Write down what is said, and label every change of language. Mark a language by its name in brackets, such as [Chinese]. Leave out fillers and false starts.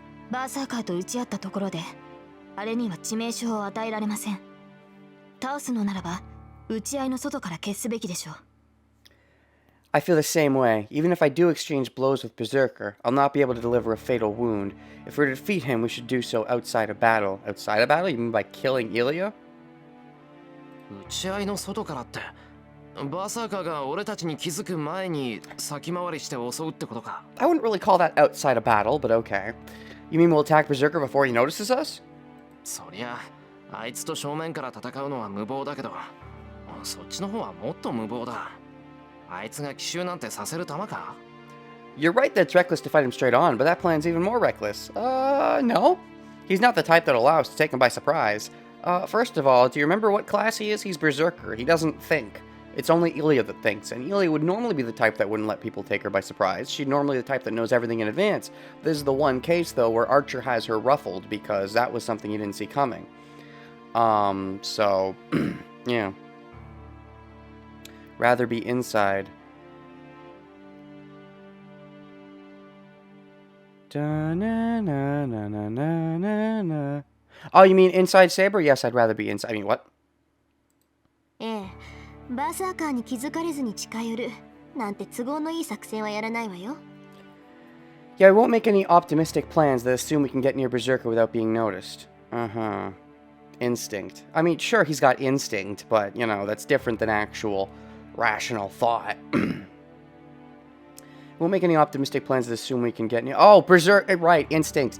[Japanese] バーサーカーと打ち合ったところで、あれには致命傷を与えられません。倒すのならば、打ち合いの外から消すべきでしょう。 [English] I feel the same way. Even if I do exchange blows with Berserker, I'll not be able to deliver a fatal wound. If we're to defeat him, we should do so outside of battle. Outside of battle? You mean by killing Ilya? [Japanese] 打ち合いの外からって、バーサーカーが俺たちに気づく前に先回りして襲うってことか。 [English] I wouldn't really call that outside of battle, but okay. You mean we'll attack Berserker before he notices us? [Japanese] そりゃ、あいつと正面から戦うのは無謀だけど、そっちの方はもっと無謀だ。あいつが奇襲なんてさせる玉か? [English] You're right that it's reckless to fight him straight on, but that plan's even more reckless. No. He's not the type that allows to take him by surprise. First of all, do you remember what class he is? He's Berserker. He doesn't think. It's only Ilya that thinks, and Ilya would normally be the type that wouldn't let people take her by surprise. She'd normally be the type that knows everything in advance. This is the one case, though, where Archer has her ruffled, because that was something he didn't see coming. So, yeah. Rather be inside. Da-na-na-na-na-na-na. Oh, you mean inside Saber? Yes, I'd rather be inside. I mean, what? [Japanese] ええ、バーサーカーに気づかれずに近寄るなんて都合のいい作戦はやらないわよ。 [English] Yeah, I won't make any optimistic plans that assume we can get near Berserker without being noticed. Uh-huh. Instinct. I mean, sure, he's got instinct, but, you know, that's different than actual rational thought. Won't make any optimistic plans that assume we can get near... Oh, Berserk... Right, instinct.